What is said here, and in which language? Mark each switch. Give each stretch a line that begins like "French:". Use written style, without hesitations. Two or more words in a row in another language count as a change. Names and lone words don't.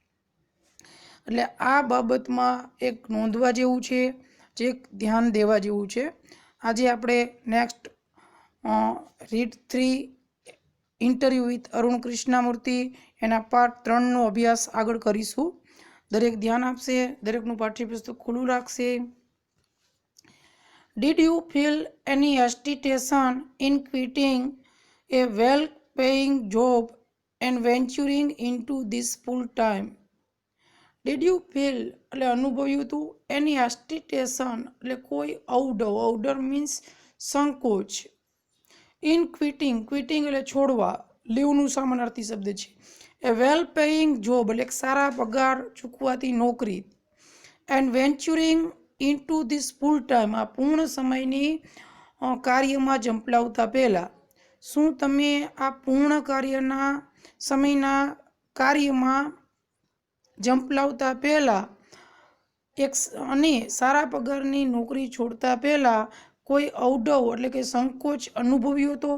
Gujarati: એટલે આ બાબતમાં એક નોંધવા જેવું છે, જે ધ્યાન દેવા જેવું છે। આજે આપણે
English: next read
Gujarati: 3 ઇન્ટરવ્યૂ વિથ અરુણ કૃષ્ણમૂર્તિ એના પાર્ટ 3નો અભ્યાસ આગળ કરીશું। દરેક ધ્યાન આપશે, દરેકનું પાઠ્યપુસ્તક ખુલ્લું રાખશે।
English: Did you feel any hesitation in quitting a well-paying job and venturing into this full-time? Did you feel
Gujarati: એટલે અનુભવ્યું હતું,
English: any hesitation
Gujarati: એટલે કોઈ અવડર મીન્સ સંકોચ,
English: in quitting
Gujarati: એટલે છોડવા, લીવનું સમાનાર્થી શબ્દ છે।
English: a well paying job
Gujarati: એટલે સારા પગાર ચૂકવાતી નોકરી,
English: and venturing into this full time
Gujarati: આ પૂર્ણ સમયની કાર્યમાં ઝંપલાવતા પહેલાં શું તમે આ પૂર્ણ સમયના કાર્યમાં ઝંપલાવતા પહેલાં અને સારા પગારની નોકરી છોડતા પહેલાં કોઈ અવડવ એટલે કે સંકોચ અનુભવ્યો હતો?